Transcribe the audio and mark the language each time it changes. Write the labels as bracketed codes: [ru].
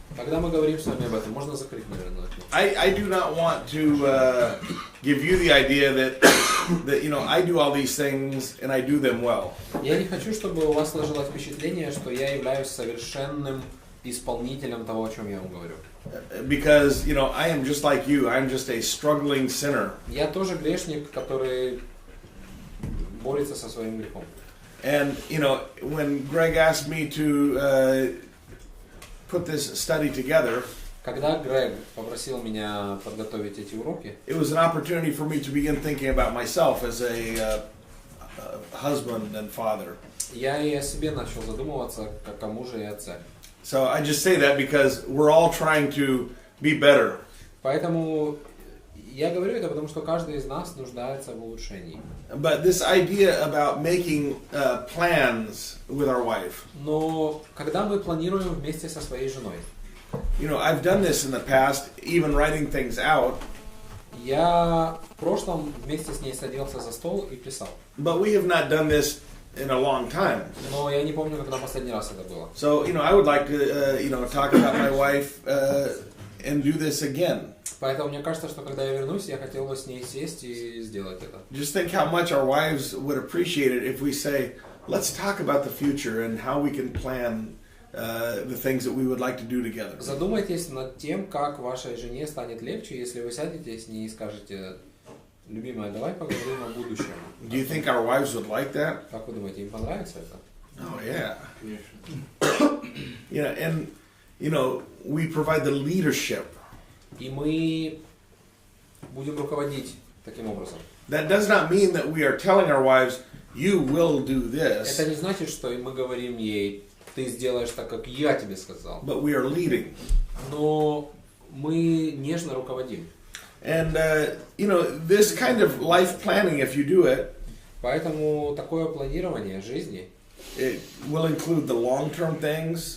[ru] когда мы говорим с вами об этом, можно закрыть, наверное. [en] I do not want to give you the idea that I do all these things and I do them well. [ru] Я не хочу, чтобы у вас сложилось впечатление, что я являюсь совершенным исполнителем того, о чем я вам говорю. [en] Because I am just like you. I'm just a struggling sinner. [ru] Я тоже грешник, который борется со своим грехом. [en] And when Greg asked me to put this study together, [ru] когда Грег попросил меня подготовить эти уроки, [en] it was an opportunity for me to begin thinking about myself as a husband and father. [ru] Я и о себе начал задумываться как о муже и отце. [en] So I just say that because we're all trying to be better. [ru] Поэтому я говорю это, потому что каждый из нас нуждается в улучшении. [en] But this idea about making plans with our wife. [ru] Но когда мы планируем вместе со своей женой. [en] I've done this in the past, even writing things out. [ru] Я в прошлом вместе с ней садился за стол и писал. [en] But we have not done this in a long time. [ru] Но я не помню, когда последний раз это было. [en] So, I would like to, talk about my wife and do this again. [ru] Поэтому мне кажется, что когда я вернусь, я хотел бы с ней сесть и сделать это. [en] Just think how much our wives would appreciate it if we say, let's talk about the future and how we can plan the things that we would like to do together. [ru] Задумайтесь над тем, как вашей жене станет легче, если вы сядете с ней и скажете: любимая, давай поговорим о будущем. [en] Do you think our wives would like that? [ru] Как вы думаете, им понравится это? [en] Oh yeah. And we provide the leadership. [ru] И мы будем руководить таким образом. [en] That does not mean that we are telling our wives, you will do this. [ru] Это не значит, что мы говорим ей: ты сделаешь так, как я тебе сказал. [en] But we are leading. [ru] Но мы нежно руководим. [en] And this kind of life planning, if you do it, [ru] поэтому такое планирование жизни [en] it will include the long-term things.